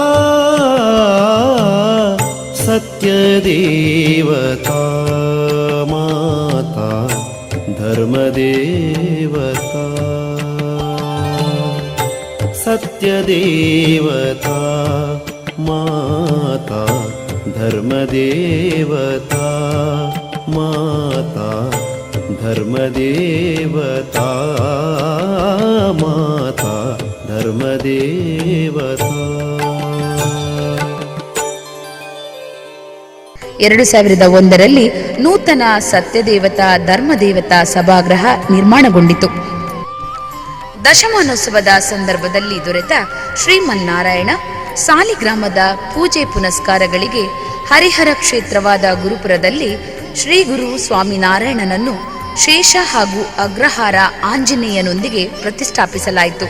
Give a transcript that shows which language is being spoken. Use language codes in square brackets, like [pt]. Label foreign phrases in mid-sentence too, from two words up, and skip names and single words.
[kn] ಸತ್ಯದೇವತಾ ಮಾತಾ ಧರ್ಮದೇವತಾ ಸತ್ಯದೇವತಾ ಮಾತಾ ಧರ್ಮದೇವತಾ ಮಾತಾ ಧರ್ಮದೇವತಾ ಮಾತಾ ಧರ್ಮದೇವತಾ 2001ರಲ್ಲಿ ನೂತನ ಸತ್ಯದೇವತಾ ಧರ್ಮದೇವತಾ ಸಭಾಗೃಹ ನಿರ್ಮಾಣಗೊಂಡಿತು. ದಶಮಾನೋತ್ಸವದ ಸಂದರ್ಭದಲ್ಲಿ ದೊರೆತ ಶ್ರೀಮನ್ನಾರಾಯಣ ಸಾಲಿಗ್ರಾಮದ ಪೂಜೆ ಪುನಸ್ಕಾರಗಳಿಗೆ ಹರಿಹರ ಕ್ಷೇತ್ರವಾದ ಗುರುಪುರದಲ್ಲಿ ಶ್ರೀ ಗುರು ಸ್ವಾಮಿನಾರಾಯಣನನ್ನು ಶೇಷ ಹಾಗೂ ಅಗ್ರಹಾರ ಆಂಜನೇಯನೊಂದಿಗೆ ಪ್ರತಿಷ್ಠಾಪಿಸಲಾಯಿತು.